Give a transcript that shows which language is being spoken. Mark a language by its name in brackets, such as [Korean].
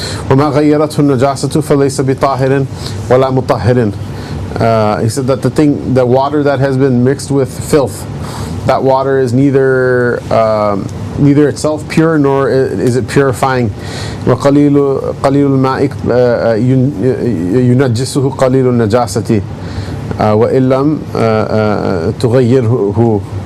[Arabic] وما غيرته النجاسة فليس بطاهر ولا مطهر. [English] He said that the water that has been mixed with filth, that water is neither itself pure nor is it purifying. [Arabic] وقليل الماء ينجسه قليل النجاسة وإن لم تغيره.